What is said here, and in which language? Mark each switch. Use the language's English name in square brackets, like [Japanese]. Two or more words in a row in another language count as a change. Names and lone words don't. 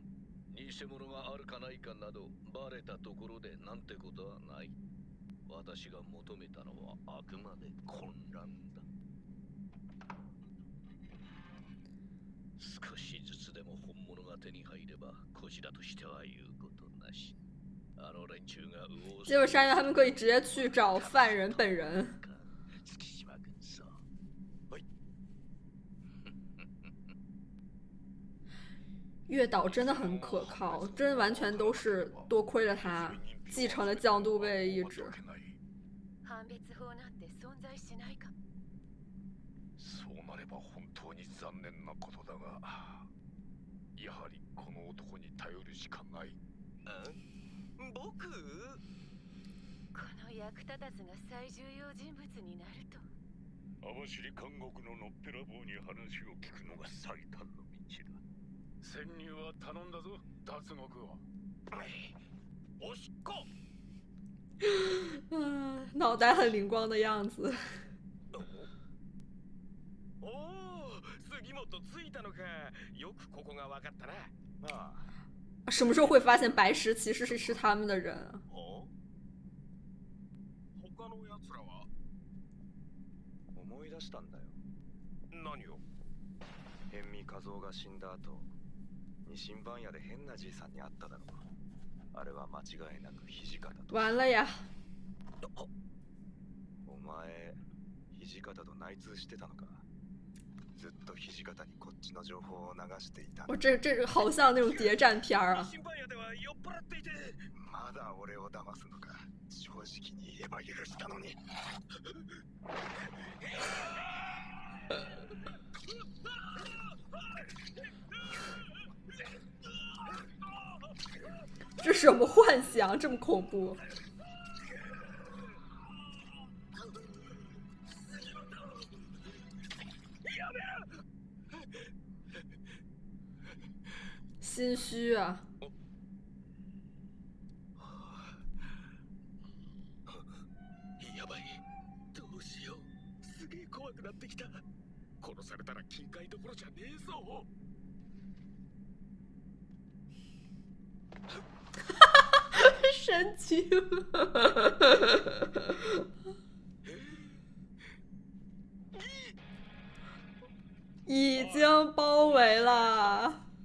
[Japanese] 偽物があるかないかなどバレたところでなんてことはない。私が求めたのはあくまで混乱だ。少しずつでも本物が手に入ればこちらとしては言うことなし。あの連中が右往 [Chinese] 结果山原他们可以直接去找犯人本人。 [Japanese] 月島君さ。はい。 [Chinese] 月岛真的很可靠，真完全都是多亏了他继承了江都卫意志。 [Japanese] 判別法なんて存在しないか。そうなれば本当に残念なことだが、やはりこの男に頼るしかない。僕？この役立たずが最重要人物になると。網走監獄ののっぺらぼうに話を聞くのが最短の道だ。潜入は頼んだぞ、脱獄は。おしっこ。 [Chinese] 脑袋很灵光的样子。 [Japanese] おお、杉本着いたのか。よくここが分かったな。ああ。 [Chinese] 什么时候会发现白石其实是他们的人啊？ [Japanese] 他の奴らは思い出したんだよ。何を？辺見和夫が死んだ後、二神番屋で変なじいさんに会っただろう。あれは間違いなく土方と。 [Chinese] 完了呀！ [Japanese] お前、土方と内通してたのか。ずっと土方にこっちの情報を流していた。 [Chinese] 这好像那种谍战片啊。 [Japanese] 審判屋では酔っ払っていて、まだ俺を騙すのか。正直に言えば許したのに。 [Chinese] 这什么幻想，这么恐怖？心虚啊！ [Japanese] やばい、どうしよう、すげえ怖くなってきた。殺されたら金塊どころじゃねえぞ。 [Chinese] 神经！已经包围了。